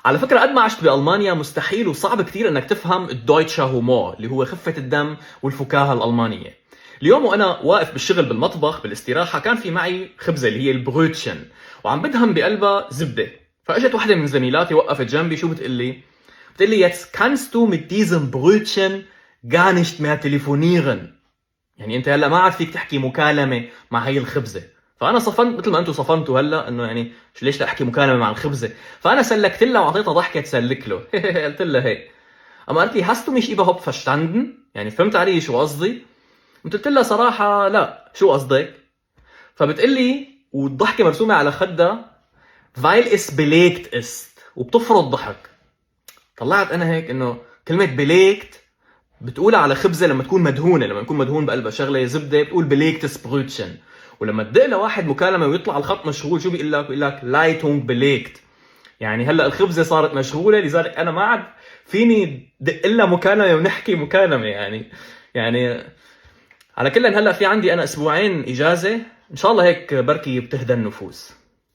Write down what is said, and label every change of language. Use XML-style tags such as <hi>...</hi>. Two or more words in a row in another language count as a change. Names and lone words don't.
<ar>على فكرة قد ما عشت بألمانيا مستحيل وصعب كتير انك تفهم</ar> <de>Deutscher Humor</de> <ar>اللي هو خفة الدم والفكاهة الألمانية. اليوم وانا واقف بالشغل بالمطبخ بالاستراحة كان في معي خبزة اللي هي البروتشن وعم بدهم بقلبها زبدة. فاجت واحدة من زميلاتي وقفت جنبي شو بتقول لي؟ بتقول لي</ar> <de>jetzt kannst du mit diesem Brötchen gar nicht mehr telefonieren.</de> <ar>يعني انت هلا ما عاد فيك تحكي مكالمة مع هي الخبزة. فانا صفنت مثل ما انتم صفنتوا هلا انه يعني ليش لا احكي مكالمة مع الخبزة. فانا سلكت لها واعطيتها ضحكة تسلك له. قلت لها هيك. اما قالت لي</ar> <de>hast du mich überhaupt verstanden؟</de> <ar>يعني فهمت علي شو قصدي؟ قلت لها صراحة لا، شو قصدك؟ فبتقول لي والضحكة مرسومة على خدها</ar> <de>weil es belegt ist</de> <ar>وبتفرض ضحك. طلعت انا هيك انه كلمة belegt بتقولها على خبزة لما تكون مدهونة، لما يكون مدهون بقلبها شغلة زبدة بتقول</ar> <de>belegtes Brötchen.</de> <ar>ولما تدق لواحد مكالمة ويطلع الخط مشغول شو بيقول لك؟ بيقول لك</ar> <de>Leitung belegt.</de> <ar>يعني هلا الخبزة صارت مشغولة لذلك انا ما عاد فيني دق لها مكالمة ونحكي مكالمة يعني على كل هلا في عندي انا اسبوعين اجازة ان شاء الله هيك بركي بتهدى النفوس.</ar>